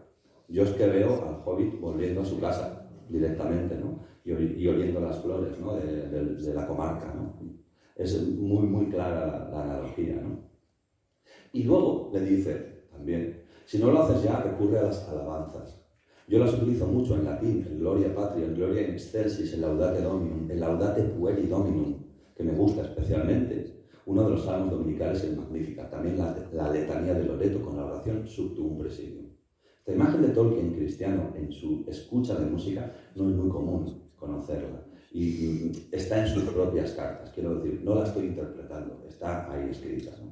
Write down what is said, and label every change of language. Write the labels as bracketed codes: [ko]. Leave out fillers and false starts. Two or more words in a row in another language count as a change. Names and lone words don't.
[es] Yo es que veo al hobbit volviendo a su casa directamente, ¿no? Y oliendo las flores, ¿no? de la comarca, ¿no? Es muy, muy clara la analogía, ¿no? Y luego le dice también, si no lo haces ya, recurre a las alabanzas. Yo las utilizo mucho en latín, en Gloria Patria, en Gloria in Excelsis, en Laudate Dominum, en Laudate Pueri Dominum, que me gusta especialmente. Uno de los salmos dominicales es Magnífica. También la letanía de Loreto con la oración Subtuum Presidium. Esta imagen de Tolkien cristiano en su escucha de música no es muy común conocerla. Y está en sus propias cartas, quiero decir, no la estoy interpretando, está ahí escrita, ¿no?